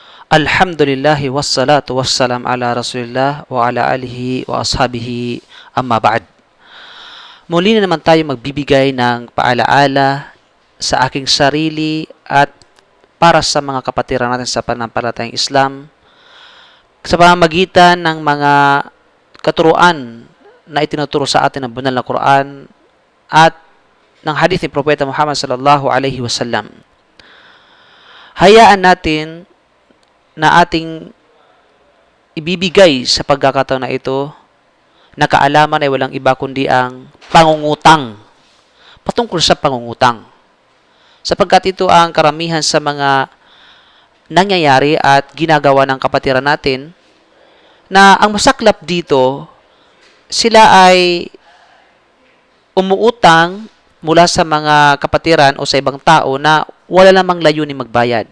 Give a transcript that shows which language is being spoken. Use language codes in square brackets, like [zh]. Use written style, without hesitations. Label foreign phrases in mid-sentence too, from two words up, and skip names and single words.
[ar] الحمد لله والصلاة والسلام على رسول الله وعلى آله وأصحابه أما بعد. [tl] Muli na naman tayo magbibigay ng paalaala sa aking sarili at para sa mga kapatiran natin sa pananampalatayang Islam sa pamamagitan ng mga katuruan na itinuturo sa atin ng banal na Quran at ng hadith ni Propeta Muhammad [ar] صلى الله عليه وسلم. [tl] Hayaan natin na ating ibibigay sa pagkakataon na ito na kaalaman ay walang iba kundi ang pangungutang. Patungkol sa pangungutang. Sapagkat ito ang karamihan sa mga nangyayari at ginagawa ng kapatiran natin na ang masaklap dito, sila ay umuutang mula sa mga kapatiran o sa ibang tao na wala namang layuning magbayad.